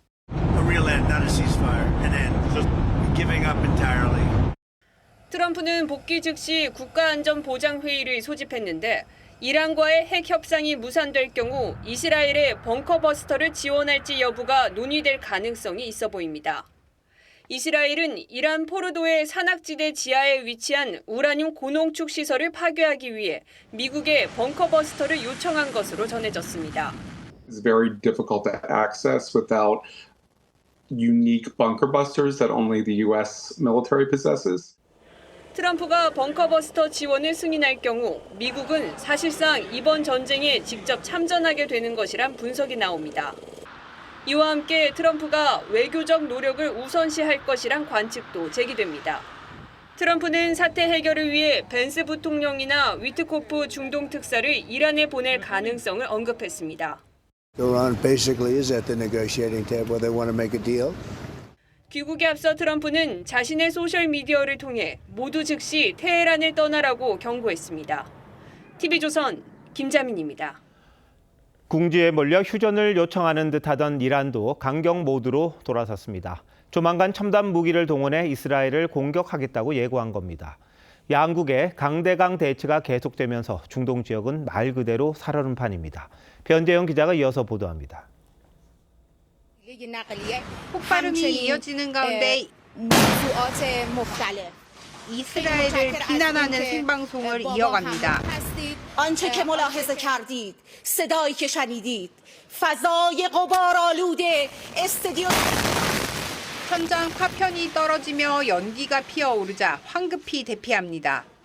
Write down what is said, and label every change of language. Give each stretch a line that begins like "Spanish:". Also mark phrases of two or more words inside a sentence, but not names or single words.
Korean: 트럼프는 복귀 즉시 국가안전보장회의를 소집했는데 이란과의 핵 협상이 무산될 경우 이스라엘의 벙커버스터를 지원할지 여부가 논의될 가능성이 있어 보입니다. 이스라엘은 이란 포르도의 산악지대 지하에 위치한 우라늄 고농축 시설을 파괴하기 위해 미국에 벙커버스터를 요청한 것으로 전해졌습니다.
English: It's very difficult to access without unique bunker busters that only the US military possesses.
Korean: 트럼프가 벙커버스터 지원을 승인할 경우 미국은 사실상 이번 전쟁에 직접 참전하게 되는 것이란 분석이 나옵니다. 이와 함께 트럼프가 외교적 노력을 우선시할 것이란 관측도 제기됩니다. 트럼프는 사태 해결을 위해 벤스 부통령이나 위트코프 중동 특사를 이란에 보낼 가능성을 언급했습니다.
English: Iran basically is at the negotiating table. They want to make a deal.
Korean: 귀국에 앞서 트럼프는 자신의 소셜미디어를 통해 모두 즉시 테헤란을 떠나라고 경고했습니다. TV조선 김자민입니다. 궁지에 몰려 휴전을 요청하는 듯하던 이란도 강경 모드로 돌아섰습니다. 조만간 첨단 무기를 동원해 이스라엘을 공격하겠다고 예고한 겁니다. 양국의 강대강 대치가 계속되면서 중동 지역은 말 그대로 살얼음 판입니다. 변재영 기자가 이어서 보도합니다. 폭발음이 이어지는 가운데 이스라엘을 비난하는 생방송을 이어갑니다.
Persian: آنچه که ملاحظه کردید صدایی که شنیدید فضای غبارآلود استادیوم
Korean: 현장 파편이 떨어지며 연기가 피어오르자 황급히 대피합니다.